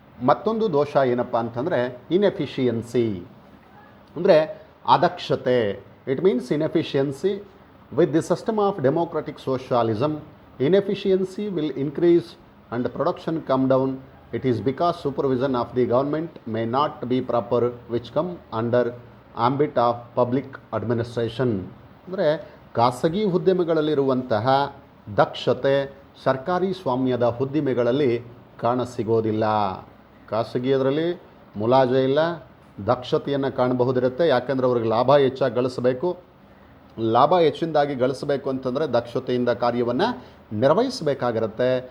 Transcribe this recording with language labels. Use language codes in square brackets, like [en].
[kn] ಮತ್ತೊಂದು ದೋಷ ಏನಪ್ಪ ಅಂತಂದರೆ ಇನ್ಎಫಿಷಿಯನ್ಸಿ, ಅಂದರೆ ಅದಕ್ಷತೆ. [en] It means inefficiency with the system of democratic socialism inefficiency will increase and production come down. It is because supervision of the government may not be proper, which come under ambit of public administration. [kn] ಅಂದರೆ ಖಾಸಗಿ ಉದ್ಯಮಗಳಲ್ಲಿರುವಂತಹ ದಕ್ಷತೆ ಸರ್ಕಾರಿ ಸ್ವಾಮ್ಯದ ಉದ್ದಿಮೆಗಳಲ್ಲಿ ಕಾಣಸಿಗೋದಿಲ್ಲ. ಖಾಸಗಿಯದರಲ್ಲಿ ಮುಲಾಜೆ ಇಲ್ಲ, ದಕ್ಷತೆಯನ್ನು ಕಾಣಬಹುದಿರುತ್ತೆ. ಯಾಕೆಂದರೆ ಅವ್ರಿಗೆ ಲಾಭ ಹೆಚ್ಚಾಗಿ ಗಳಿಸಬೇಕು. ಲಾಭ ಹೆಚ್ಚಿನದಾಗಿ ಗಳಿಸಬೇಕು ಅಂತಂದರೆ ದಕ್ಷತೆಯಿಂದ ಕಾರ್ಯವನ್ನು ನಿರ್ವಹಿಸಬೇಕಾಗಿರುತ್ತೆ.